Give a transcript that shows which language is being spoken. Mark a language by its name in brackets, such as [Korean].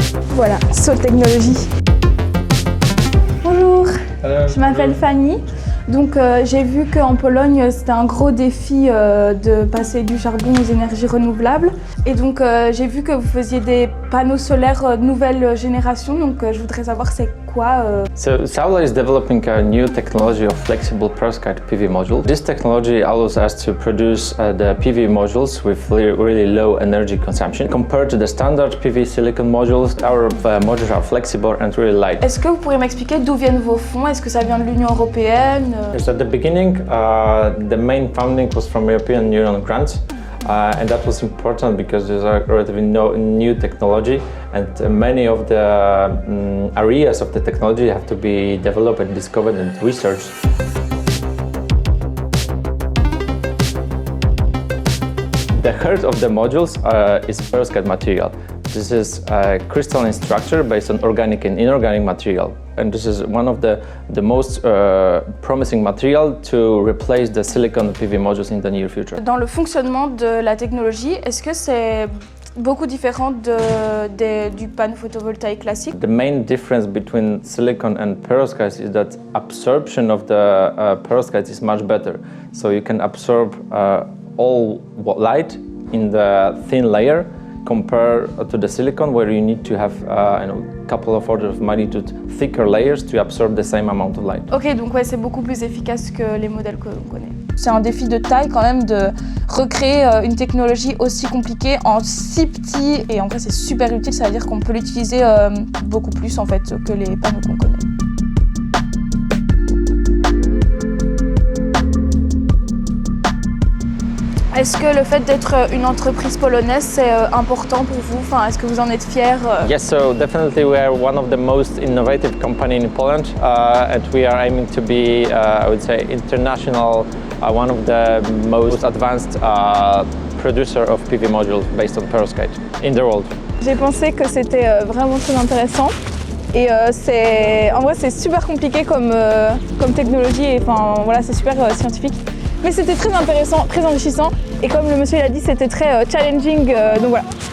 [French] Voilà, Saut Technologie. Bonjour, je m'appelle Fanny. Donc j'ai vu qu'en Pologne c'était un gros défi de passer du charbon aux énergies renouvelables. Et donc j'ai vu que vous faisiez des panneaux solaires nouvelle génération, donc je voudrais savoir c'est quoi [English] So Solar is developing a new technology of flexible perovskite PV module. This technology allows us to produce the PV modules with really low energy consumption. Compared to the standard PV silicon modules, our modules are flexible and really light. [French] Est-ce que vous pourriez m'expliquer d'où viennent vos fonds? Est-ce que ça vient de l'Union européenne? [English] So at the beginning, the main funding was from European Union grants. And that was important because there's a relatively new technology, and many of the areas of the technology have to be developed and discovered and researched. The heart of the modules is perovskite material. This is a crystalline structure based on organic and inorganic material. And this is one of the most promising material to replace the silicon PV modules in the near future. [French] Dans le fonctionnement de la technologie, est-ce que c'est beaucoup différent du panneau photovoltaïque classique? [English] The main difference between silicon and perovskite is that absorption of the perovskite is much better. So you can absorb all light in the thin layer compared to the silicon, where you need to have a couple of orders of magnitude thicker layers to absorb the same amount of light. [French] Ok, donc ouais, c'est beaucoup plus efficace que les modèles que l'on connaît. C'est un défi de taille quand même de recréer une technologie aussi compliquée en si petit, et en vrai c'est super utile, ça veut dire qu'on peut l'utiliser beaucoup plus en fait que les panneaux qu'on connaît. Est-ce que le fait d'être une entreprise polonaise, c'est important pour vous? Enfin, est-ce que vous en êtes fiers? [English] Yes, so definitely we are one of the most innovative companies in Poland, and we are aiming to be, I would say, international, one of the most advanced producer of PV modules based on perovskite in the world. [French] J'ai pensé que c'était vraiment très intéressant. Et en vrai, c'est super compliqué comme technologie, et enfin voilà, c'est super scientifique. Mais c'était très intéressant, très enrichissant, et comme le monsieur l'a dit, c'était très challenging, donc voilà.